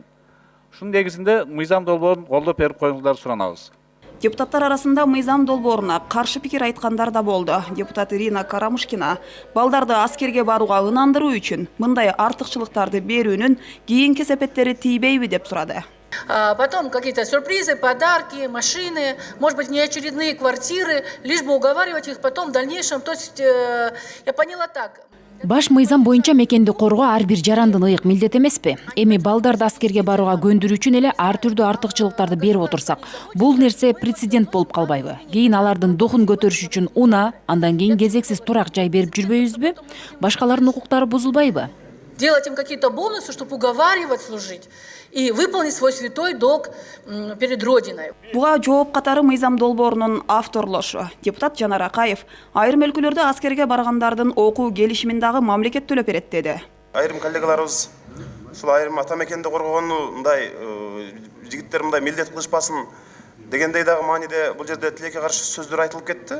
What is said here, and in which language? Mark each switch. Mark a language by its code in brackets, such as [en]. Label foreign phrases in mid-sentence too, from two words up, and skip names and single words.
[ky] Ушунун негизинде мыйзам долбоорун колдоп берип коюңуздар суранабыз. Депутаттар арасында мыйзам долбооруна каршы пикир айткандар да болду. Депутат Ирина Карамушкина балдарды аскерге барууга ынандыруу үчүн мындай артыкчылыктарды берүүнүн кийинки кесепеттери тийбейби деп сурады. [ru] Потом какие-то сюрпризы, подарки, машины, может быть, неочередные квартиры, лишь бы уговаривать их потом в дальнейшем. То есть, я поняла так. [ky] Баш мыйзам боюнча мекенди коргоо ар бир жарандын ыйык милдет эмеспи? Эми балдарды аскерге барууга көндүрүү үчүн эле ар түрдүү артыкчылыктарды берип отурсак, бул нерсе прецедент болуп калбайбы? Кийин алардын дохун көтөрүш үчүн уна, андан кийин кезексиз турак жай берип жүрбөйбүзбү? Башкалардын укуктары бузулбайбы? [ru] Делать им какие-то бонусы, чтобы уговаривать служить и выполнить свой святой долг перед Родиной. [ky] Буга жооп катары мыйзам долбоорунун авторлошу. Депутат Жанар Акаев айрым өлкөлөрдө аскерге баргандардын окуу келишимин дагы мамлекет төлөп берет деди. Айрым коллегаларыбыз ушул айрым ата мекенди коргогону мындай жигиттер мындай милдет кылышпасын дегендей дагы мааниде бул жерде тилекке каршы сөздөр айтылып кетти.